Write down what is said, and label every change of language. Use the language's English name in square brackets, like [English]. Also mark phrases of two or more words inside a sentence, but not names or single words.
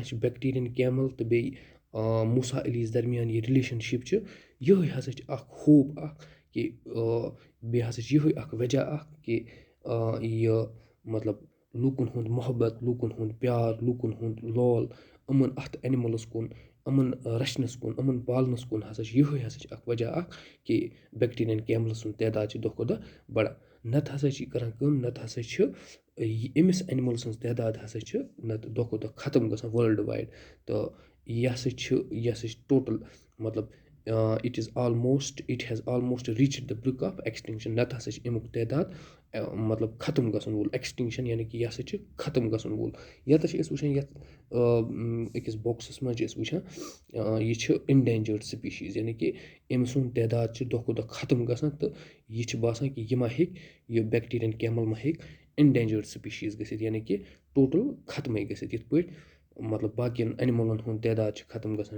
[Kashmiri] چھِ [English] Bactrian camel [Kashmiri] تہٕ بیٚیہِ موسا علی یَس درمیان یہِ رِلیشَنشِپ چھِ یِہوٚے ہَسا چھِ اَکھ ہوپ اَکھ کہِ بیٚیہِ ہَسا چھِ یِہوٚے اَکھ وجہ اَکھ کہِ یہِ مطلب لوٗکَن ہُنٛد محبت لوٗکَن ہُنٛد پیار لوٗکَن ہُنٛد لول یِمَن اَتھ اینِمٕلَس کُن یِمَن رَچھنَس کُن یِمَن پالنَس کُن ہَسا چھِ یِہوٚے ہَسا چھِ اَکھ وجہ اَکھ کہِ [English] Bactrian camel [Kashmiri] سُنٛد تعداد چھِ دۄہ کھۄتہٕ دۄہ بَڑان. نَتہٕ ہَسا چھِ یہِ کَران کٲم نَتہٕ ہَسا چھِ أمِس اینِمٕل سٕنٛز تعداد ہَسا چھِ نَتہٕ دۄہ کھۄتہٕ دۄہ ختم گژھان وٲلڈٕ وایڈ. تہٕ یہِ ہَسا چھِ ٹوٹَل مطلب [English] it has almost reached the brink of extinction. [Kashmiri] نَتہٕ ہَسا چھِ اَمیُک تعداد مطلب ختم گژھن وول ایٚکسٹِنٛکشَن یعنی کہِ یہِ ہَسا چھِ ختم گژھن وول. ییٚتَس چھِ أسۍ وٕچھان یَتھ أکِس بۄکسَس منٛز چھِ أسۍ وٕچھان یہِ چھِ [English] endangered species [Kashmiri] یعنی کہِ أمۍ سُنٛد تعداد چھِ دۄہ کھۄتہٕ دۄہ ختم گژھان تہٕ یہِ چھِ باسان کہِ یہِ ما ہیٚکہِ یہِ [English] Bactrian camel [Kashmiri] ما ہیٚکہِ [English] endangered species [Kashmiri] گٔژھِتھ یعنی کہِ ٹوٹَل ختمٕے گٔژھِتھ یِتھ پٲٹھۍ مطلب باقیَن اینِمٕلَن ہُنٛد تعداد چھِ ختم گژھان.